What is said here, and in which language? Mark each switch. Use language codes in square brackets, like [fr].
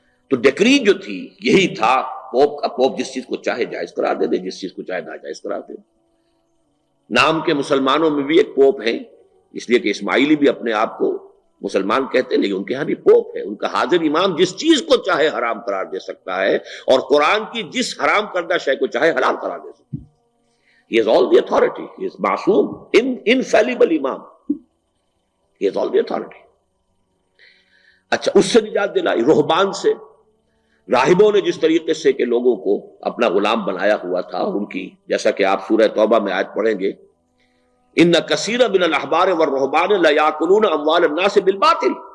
[ur] تو ڈیکری جو تھی یہی تھا پوپ کا. پوپ جس چیز کو چاہے جائز قرار دے دے، جس چیز کو چاہے ناجائز قرار دے دے. نام کے مسلمانوں میں بھی ایک پوپ ہیں، اس لیے کہ اسماعیلی بھی اپنے آپ کو مسلمان کہتے ہیں، لیکن ان کے ہاں بھی پوپ ہے. ان کا حاضر امام جس چیز کو چاہے حرام قرار دے سکتا ہے اور قرآن کی جس حرام کردہ شے کو چاہے حلال قرار دے سکتا ہے. [en] He has all the authority. He is معصوم، infallible امام. He has all the authority. [ur] اچھا، اس سے نجات دلائی رہبان سے. راہبوں نے جس طریقے سے کہ لوگوں کو اپنا غلام بنایا ہوا تھا، ان کی جیسا کہ آپ سورہ توبہ میں آیت پڑھیں گے، [ar] ان کثیر من الاحبار والرہبان لا یاکلون اموال الناس بالباطل.